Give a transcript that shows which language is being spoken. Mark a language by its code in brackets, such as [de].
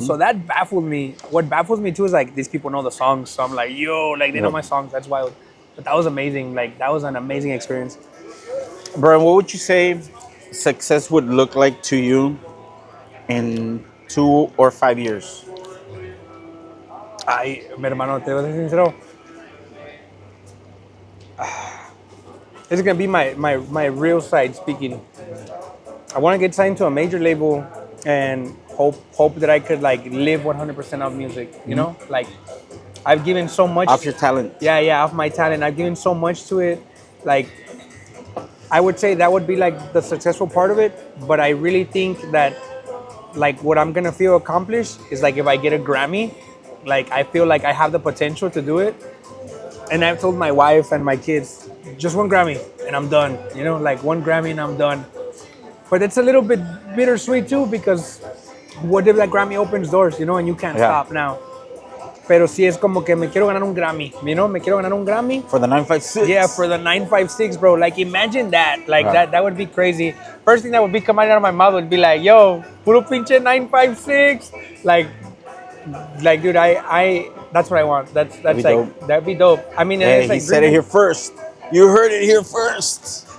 [en] So that baffled me. What baffles me too is like these people know the songs. So I'm like, yo, like they know my songs. That's wild. But that was amazing. Like that was an amazing experience. Brian, what would you say success would look like to you in 2 or 5 years? [es] Ay, mi hermano, te voy a ser sincero. [en] This is gonna be my real side speaking. I want to get signed to a major label and hope that I could like live 100% off music. You know, like I've given so much Off your talent. Yeah, off my talent. I've given so much to it. Like I would say that would be like the successful part of it. But I really think that like what I'm gonna feel accomplished is like if I get a Grammy, like I feel like I have the potential to do it. And I've told my wife and my kids, just one Grammy and I'm done. You know, like one Grammy and I'm done. But it's a little bit bittersweet too because what if that Grammy opens doors, you know, and you can't stop now. [es] Pero sí es como que me quiero ganar un Grammy, [en] you know, [es] me quiero ganar un Grammy. [en] For the 956? Yeah, for the 956, bro. Like imagine that, like that would be crazy. First thing that would be coming out of my mouth would be like, yo, [es] puro pinche [en] 956. Like dude, I that's what I want. That's That'd like dope. that'd be dope. I mean, Hey, it's like he said it here first. You heard it here first.